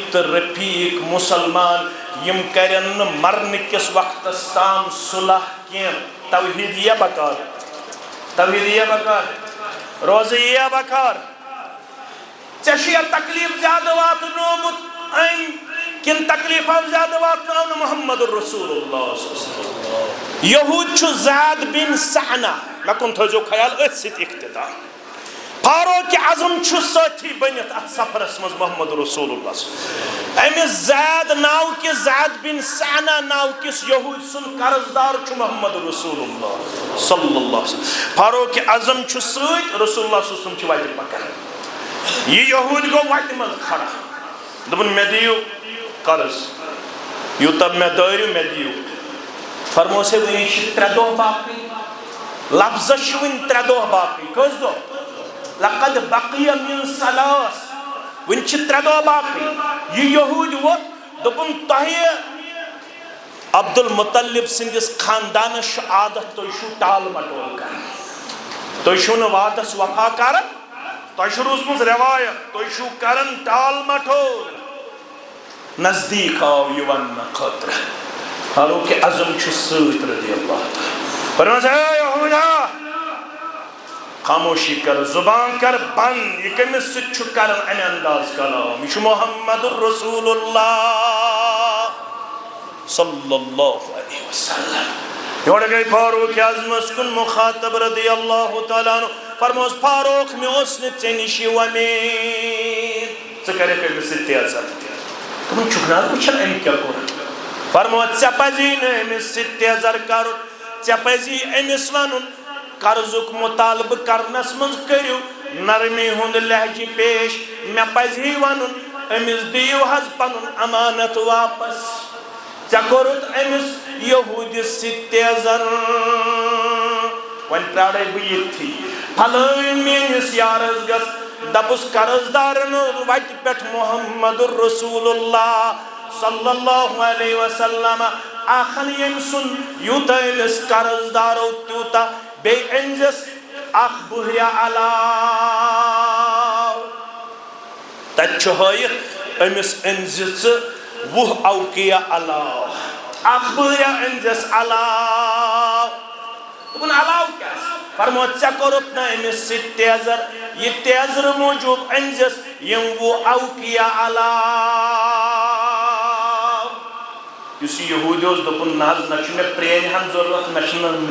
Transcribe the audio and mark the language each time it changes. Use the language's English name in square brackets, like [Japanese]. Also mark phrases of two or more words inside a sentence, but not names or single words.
[Kashmiri] تہٕ رفیق مسلمان یم کرن نہٕ مرنہٕ کِس وقتس تام صلح کینٛہہ توحید یِیا بکار توحید یِیا بکار روزٕ یِیا بکار ژےٚ چھُ یا تکلیٖف زیادٕ واتنومُت أمۍ کِنہٕ تکلیٖف آو زیادٕ واتناو نہٕ [Arabic] محمد رسول اللہ [Kashmiri] یہود چھُ زید بن سعنہ مےٚ کُن تھٲیزیو خیال أتھۍ سۭتۍ اقتدا فاروق اعظم چھُ سٲتھی بٔنِتھ اتھ سفرس منٛز [Arabic] محمد رسول اللہ [Kashmiri] أمِس زید ناو کِس زید بن سعنہ ناو کِس یہود سُنٛد قرضدار چھُ [Arabic] محمد رسول اللہ صلی اللہ علیہ وسلم [Kashmiri] فاروق اعظم چھُ سۭتۍ [Arabic] رسول اللہ صلی اللہ علیہ وسلم [Kashmiri] چھِ وتہِ پکان یہ یہود گو وتہِ منٛز کھڑا دوٚپُن مےٚ دِیِو قرض یوٗتاہ مےٚ دٲرِو مےٚ دِیِو فرموس ہے وٕنہِ چھِ 3 دۄہ باقٕے لفظس چھِ وٕنہِ 3 دۄہ باقٕے کٔژ دۄہ [Arabic] لقد بقیہ من ثلاث [Kashmiri] وٕنہِ چھِ 3 دۄہ باقٕے یہ یہود ووت دوٚپُن تۄہہِ عبدالمطلب سٕنٛدِس خاندانس چھُ عادت تُہۍ چھُو ٹال مٹول کران تُہۍ چھُو نہٕ وعدس وفا کران تۄہہِ چھُ روٗزمٕژ رٮ۪وایت تُہۍ چھُو کران ٹال مٹول نزدیٖک آو یہِ وننہٕ خٲطرٕ فاروق اعظم چھُ سۭتۍ [Arabic] رضی اللہ تعالیٰ [Kashmiri] فرمٲیس ہے یہودا خاموشی کر زبان کر بند یہ کمس سۭتۍ چھُ کران امہِ انداز کلام یہ چھُ [Arabic] محمد رسول اللہ صلی اللہ علیہ وسلم [Kashmiri] یورٕ گٔے فاروق اعظمس کُن مخاطب [Arabic] رضی اللہ تعالیٰ عنہ [Kashmiri] فرموس فاروق مےٚ اوس نہٕ ژےٚ نِش یہِ وۄمید ژٕ کَرکھ أمِس سۭتۍ تیزر دوٚپُن چھُکھ نہ وٕچھان أمۍ کیٛاہ کوٚر فرموس ژےٚ پزی نہٕ أمِس سۭتۍ تیزر کرُن ژےٚ پزی أمِس ونُن قرضُک مطالبہٕ کرنس منٛز کٔرِو نرمی ہُنٛد لہجہِ پیش مےٚ پزِ ونُن أمِس دِیِو حظ پنُن امانت واپس ژےٚ کوٚرُتھ أمِس یہوٗدِس سۭتۍ تیزر وۄنۍ پرٛارے بہٕ ییٚتھی پھلٲنۍ میٲنِس یارس گژھ دپُس قرضدارن وتہِ پٮ۪ٹھ [Arabic] محمد رسول اللہ صلی اللہ علیہ وسلم [Kashmiri] آخن ییٚمہِ سُنٛد یوٗتاہ أمِس قرضدارو تیوٗتاہ بیٚیہِ أنزٮ۪س اکھ بُہریا علاو تتہِ چھُ ہٲیِتھ أمِس أنزِ ژٕ 20 اوقیہ علاو اکھ بُہریا أنزٮ۪س علاو دوٚپُن علاو کیٛاہ فرموو ژےٚ کوٚرُتھ نہٕ أمِس سۭتۍ تیزر یہِ تیزرٕ موٗجوٗب أنزٮ۪س یِم 20 اوقیہ علاو یُس یہِ یہوٗدی اوس دوٚپُن نہ حظ نہ چھُ مےٚ پرٛانہِ ہن ضروٗرت نہ چھُ مےٚ